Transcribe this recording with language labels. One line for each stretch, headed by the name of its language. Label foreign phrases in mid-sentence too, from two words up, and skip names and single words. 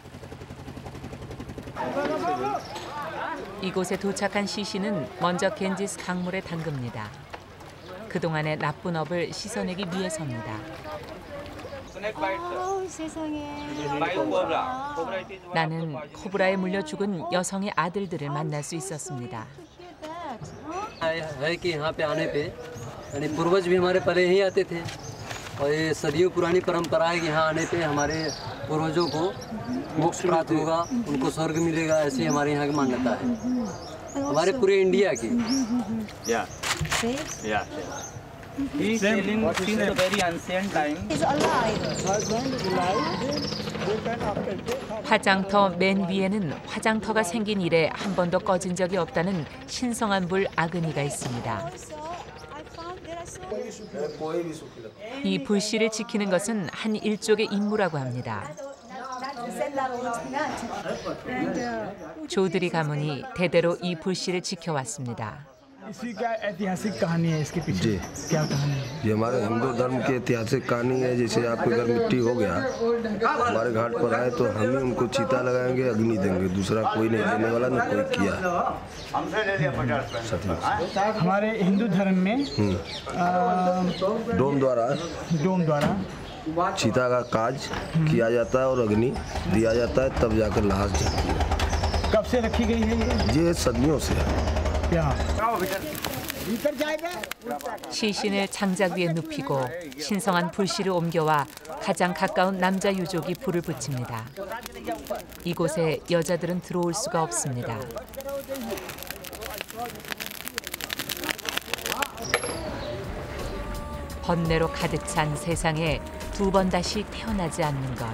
Korean: 이곳에 도착한 시신은 먼저 겐지스 강물에 담급니다. 그동안의 나쁜 업을 씻어내기 위해서입니다. 세상에. 나는 코브라에 물려 죽은 여성의 아들들을 만날 수 있었습니다.
Hindi: है कि यहाँ पे आने पे यानी पूर्वज भी हमारे पहले ही आते थे और ये सदियों पुरानी परंपरा है कि यहाँ आने पे हमारे पूर्वजों को मोक्ष प्राप्त होगा, उनको स्वर्ग मिलेगा, ऐसी हमारे यहाँ की मान्यता है हमारे पूरे इंडिया की।
English: He's sailing since a very ancient time.
Korean: 화장터 맨 위에는 화장터가 생긴 이래 한 번도 꺼진 적이 없다는 신성한 불 아그니가 있습니다. 이 불씨를 지키는 것은 한 일족의 임무라고 합니다. 조들이 가문이 대대로 이 불씨를 지켜왔습니다.
Hindi: इसकी क्या ऐतिहासिक कहानी है इसके पीछे? क्या कहानी है? ये हमारे हिंदू धर्म की ऐतिहासिक कहानी है। जैसे आपके घर मिट्टी हो गया, हमारे घाट पर आए तो हम ही उनको चीता लगाएंगे, अग्नि देंगे, दूसरा कोई नहीं देने वाला, न कोई किया। हमारे हिंदू धर्म में डोम द्वारा चीता का काज किया जाता है और अग्नि दिया जाता है, तब जाकर लाश जाती है। कब से रखी गई है ये सदियों से है।
Korean: 시신을 장작 위에 눕히고 신성한 불씨를 옮겨와 가장 가까운 남자 유족이 불을 붙입니다. 이곳에 여자들은 들어올 수가 없습니다. 번뇌로 가득 찬 세상에 두 번 다시 태어나지 않는 것.